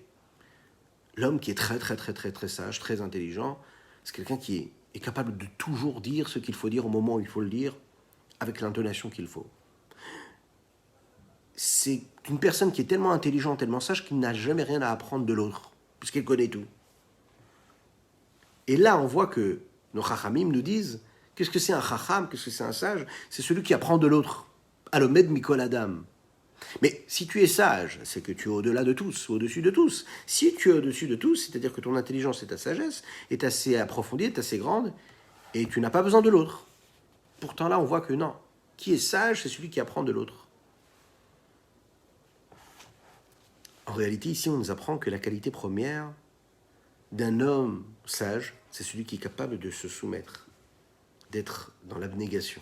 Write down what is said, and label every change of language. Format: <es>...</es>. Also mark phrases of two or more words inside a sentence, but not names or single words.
<fr>L'homme qui est très très très très très sage, très intelligent, c'est quelqu'un qui est capable de toujours dire ce qu'il faut dire au moment où il faut le dire, avec l'intonation qu'il faut. C'est une personne qui est tellement intelligente, tellement sage, qu'il n'a jamais rien à apprendre de l'autre, puisqu'elle connaît tout. Et là, on voit que nos chachamim nous disent, qu'est-ce que c'est un chacham, qu'est-ce que c'est un sage? C'est celui qui apprend de l'autre.</fr> <he>הלומד מכל אדם.</he> <fr>Mais si tu es sage, c'est que tu es au-delà de tous, au-dessus de tous. Si tu es au-dessus de tous, c'est-à-dire que ton intelligence et ta sagesse est assez approfondie, est assez grande, et tu n'as pas besoin de l'autre. Pourtant là, on voit que non. Qui est sage, c'est celui qui apprend de l'autre. En réalité, ici, on nous apprend que la qualité première d'un homme sage, c'est celui qui est capable de se soumettre, d'être dans l'abnégation.</fr>